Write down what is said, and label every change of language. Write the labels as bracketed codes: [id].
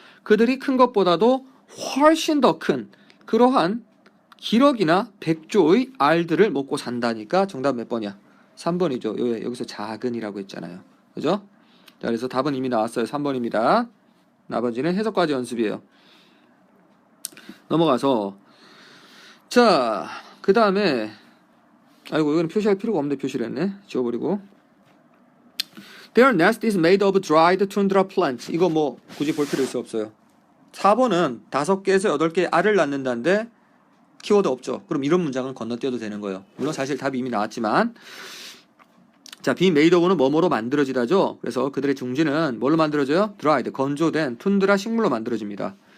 [ko] 그들이 큰 것보다도 훨씬 더 큰 그러한 기럭이나 백조의 알들을 먹고 산다니까 정답 몇 번이야? 3번이죠. 여기서 작은이라고 했잖아요. 그죠? 자, 그래서 답은 이미 나왔어요. 3번입니다. 나머지는 해석까지 연습이에요. 넘어가서 자, 그 다음에 아이고 이거는 표시할 필요가 없는데 표시를 했네. 지워버리고 [en] Their nest is made of dried tundra plants. [ko] 이거 뭐 굳이 볼 필요 있어 없어요. 4번은 5개에서 8개의 알을 낳는다는데 키워드 없죠. 그럼 이런 문장은 건너뛰어도 되는 거예요. 물론 사실 답이 이미 나왔지만 자, be made of는 뭐뭐로 만들어지다죠. 그래서 그들의 둥지는 뭘로 만들어져요? dried, 건조된 툰드라 식물로 만들어집니다.